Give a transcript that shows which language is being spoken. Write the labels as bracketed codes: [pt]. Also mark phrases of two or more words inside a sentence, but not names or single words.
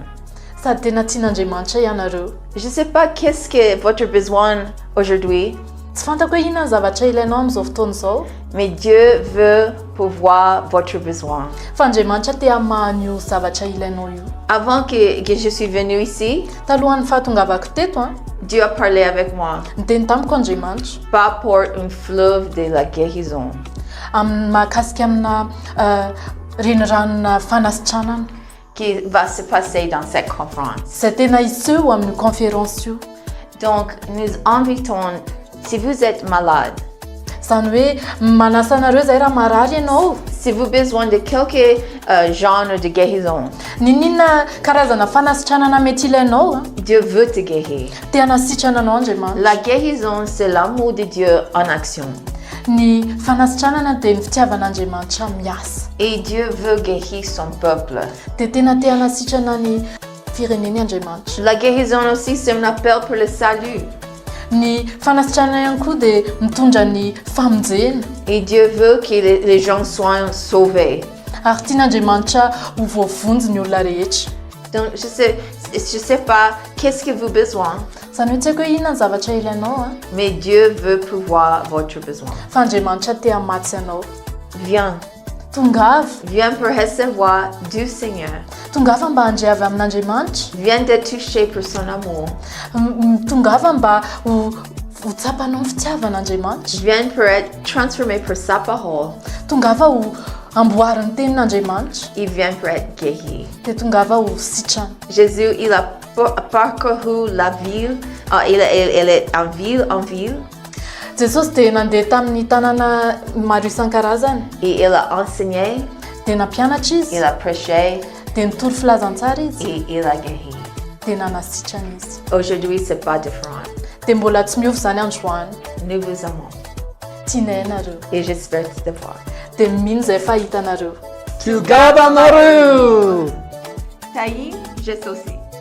[mg] Sady tena tian'Andriamanitra ianareo. [fr] Je ne sais pas qu'est-ce que votre besoin aujourd'hui, [mg] Tsy fantako hoe inona ny zavatra ilainao amin'izao fotoana izao. [fr] mais Dieu veut pourvoir votre besoin. [mg] Fa Andriamanitra te hamahany io zavatra ilainao io. [fr] Avant que je suis venue ici, [mg] Talohan'ny fahatongavako teto [fr] Dieu a parlé avec moi [mg] niteny tamiko Andriamanitra [fr] par rapport à un fleuve de la guérison [mg] mahakasika amina reniranona fanasitranana. [fr] qui va se passer dans cette conférence. [mg] Izay tena hiseho amin'ny conférence io. [fr] Donc, nous invitons, si vous êtes malade, [mg] Zany hoe manasa anareo zay raha marary ianao. [fr] si vous avez besoin de quelques genres de guérison, [mg] Ninina karazana fanasitranana mety ilainao [fr] Dieu veut te guérir. [mg] te hanasitrana anao Andriamanitra. [fr] La guérison, c'est l'amour de Dieu en action. [mg] Ny fanasitranana dia ny fitiavan'Andriamanitra miasa. [fr] Et Dieu veut guérir son peuple. [mg] Dia tena te hanasitrana ny fireneny Andriamanitra. [fr] La guérison aussi, c'est un appel pour le salut. [mg] Ny fanasitrana ihany koa dia mitondra ny famonjena. [fr] Et Dieu veut que les gens soient sauvés. [mg] Ary tian'Andriamanitra ho voavonjy ny olona rehetra. [fr] Donc, je sais pas qu'est-ce que vous avez besoin, [mg] Zany hoe tsy haiko hoe inona ny zavatra ilainao [fr] mais Dieu veut pourvoir votre besoin. [mg] fa Andriamanitra te hamatsy anao. [fr] Viens, [mg] Tongava, [fr] viens pour recevoir du Seigneur. [mg] tongava mba handre avy amin'Andriamanitra. [fr] Viens de toucher pour son amour. [mg] Tongava mba ho tsapanao ny fitiavan'Andriamanitra. [fr] Viens pour être transformé par sa parole. [mg] Tongava ho amboariny tenin'Andriamanitra. [fr] Il vient pour être guéri. [mg] Dia tongava ho sitrana. [fr] Jésus, il a parcouru la ville. Il est en ville. [mg] Jesosy dia nandeha tamin'ny tanàna maro isan-karazany. [fr] Et il a enseigné, [mg] Dia nampianatra [fr] il [mg] izy. [fr] a prêché [mg] Dia nitory filazantsara izy. [fr] et il a guéri. [mg] Dia nanasitrana izy. [fr] Aujourd'hui, c'est pas différent. [mg] Dia mbola tsy miovy zany androany. [fr] Nous vous aimons [mg] Tianay anareo. [fr] et j'espère te voir. [mg] Dia mino izay fahita anareo. [en] To God anareo! Taï, je aussi.